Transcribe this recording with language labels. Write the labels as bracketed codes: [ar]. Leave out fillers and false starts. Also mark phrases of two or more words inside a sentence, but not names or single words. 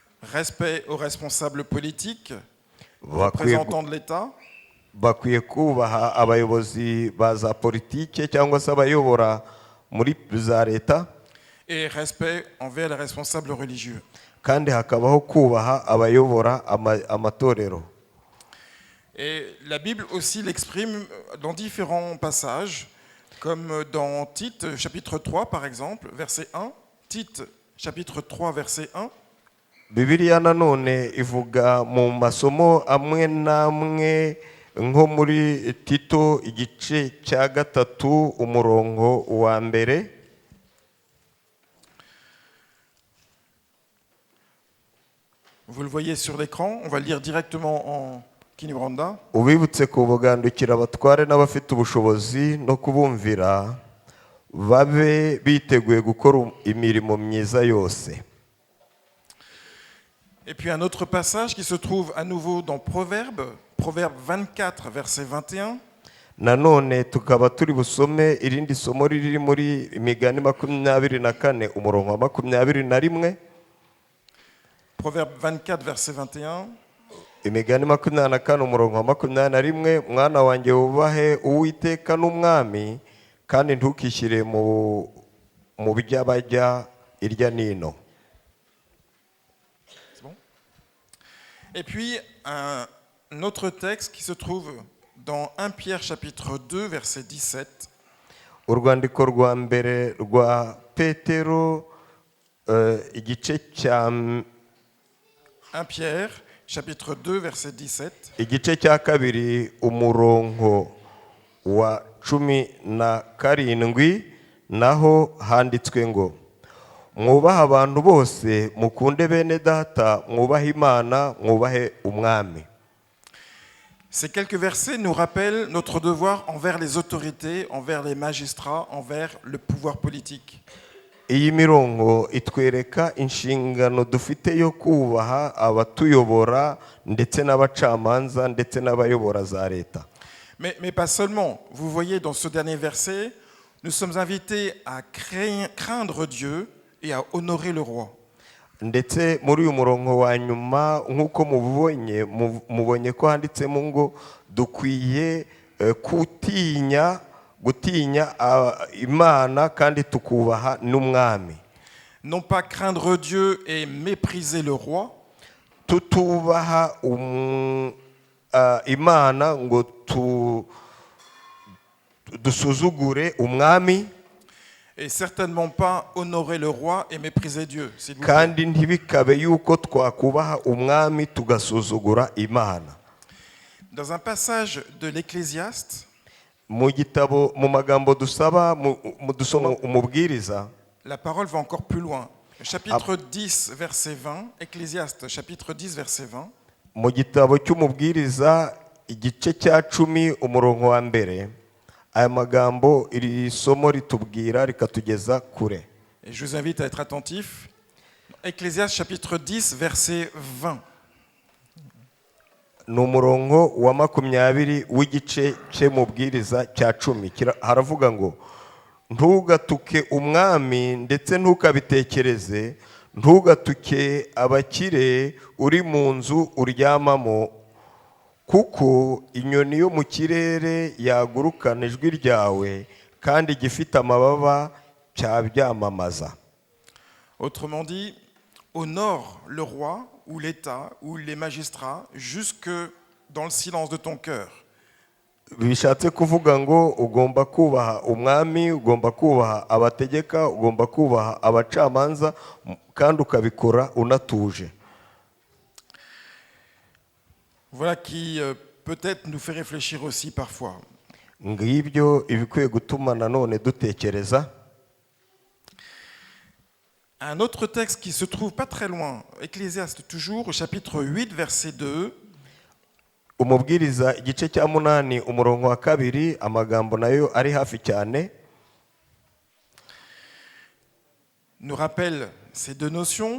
[fr] respect aux responsables politiques, [rw] bakwiye [fr] représentants de l'État, [rw] bakwiye kubaha abayobozi ba za politike cyangwa se abayobora muri za leta, [fr] et respect envers les responsables religieux. [rw] kandi hakabaho kubaha abayobora amatorero. [fr] Et la Bible aussi l'exprime dans différents passages, comme dans Tite chapitre 3 par exemple, verset 1. Tite chapitre 3 verset 1. [rw] Bibiliya nanone ivuga mu masomo amwe n'amwe nko muri Tito igice cya 3 umurongo wa mbere. [fr] Vous le voyez sur l'écran, on va le lire directement en Kinyarwanda. [rw] Ubibutse kubugandukira abatware n'abafite ubushobozi no kubumvira babe biteguye gukora imirimo myiza yose. [fr] Et puis un autre passage qui se trouve à nouveau dans Proverbes 24 verset 21. [rw] Nanone tukaba turi busome irindi somo riri muri Imigani 24 umurongo wa 21. [fr] Proverbe 24 verset 21. [rw] Imigani 24 umurongo wa 21. Mwana wanjye wubahe Uwiteka n'umwami, kandi ntukishyire mu by'abajya irya nino. [fr] C'est bon? Et puis un autre texte qui se trouve dans 1 Pierre chapitre 2 verset 17. [rw] Urwandiko rwa mbere rwa Petero igice cya [fr] 1 Pierre chapitre 2 verset 17. [rw] Igice cya kabiri umurongo wa 17, naho handitswe ngo mwubahe abantu bose, mukunde bene data, mwubahe Imana, mwubahe umwami. [fr] Ces quelques versets nous rappellent notre devoir envers les autorités, envers les magistrats, envers le pouvoir politique. [rw] Iyi mirongo itwereka inshingano dufite yo kubaha abatuyobora ndetse n'abacamanza ndetse n'abayobora za leta. [fr] Mais pas seulement. Vous voyez dans ce dernier verset, nous sommes invités à craindre Dieu et à honorer le roi. [rw] Ndetse muri uyu murongo wa nyuma nk'uko mubonye ko handitsemo ngo dukwiye gutinya Imana kandi tukubaha n'umwami. [fr] Non pas craindre Dieu et mépriser le roi. [rw] Tutubaha Imana ngo dusuzugure umwami. [fr] Et certainement pas honorer le roi et mépriser Dieu. [rw] Kandi ntibikabe yuko twakubaha umwami tugasuzugura Imana. [fr] Dans un passage de l'Ecclésiaste, [rw] mu gitabo mu magambo dusaba dusoma umubwiriza, [fr] la parole va encore plus loin. Chapitre 10 verset 20, Ecclésiaste chapitre 10 verset 20. [rw] Mu gitabo cy'umubwiriza igice cya 10 umurongo wa mbere, aya magambo iri somo ritubwira rikatugeza kure. [fr] Et je vous invite à être attentif. Ecclésiaste chapitre 10 verset 20. [rw] Ni umurongo wa 20 w'igice cy'umubwiriza cya 10. Haravuga ngo ntugatuke umwami ndetse ntukabitekereze, ntugatuke abakire uri mu nzu uryamamo, kuko inyoni yo mu kirere yagurukana ijwi ryawe, kandi igifite amababa cyabyamamaza. [fr] Autrement dit, honore le roi ou l'État ou les magistrats jusque dans le silence de ton cœur. [rw] Bishatse kuvuga ngo ugomba kubaha umwami, ugomba kubaha abategeka, ugomba kubaha abacamanza, kandi ukabikora unatuje. [fr] Voilà qui peut-être nous fait réfléchir aussi parfois. [rw] Ngibyo ibikwiye gutuma nanone dutekereza. [fr] Un autre texte qui se trouve pas très loin, Ecclésiaste toujours, au chapitre 8, verset 2. [rw] Umubwiriza igice cya 8 umurongo wa 2, amagambo nayo ari hafi cyane. [fr] Nous rappelle ces deux notions.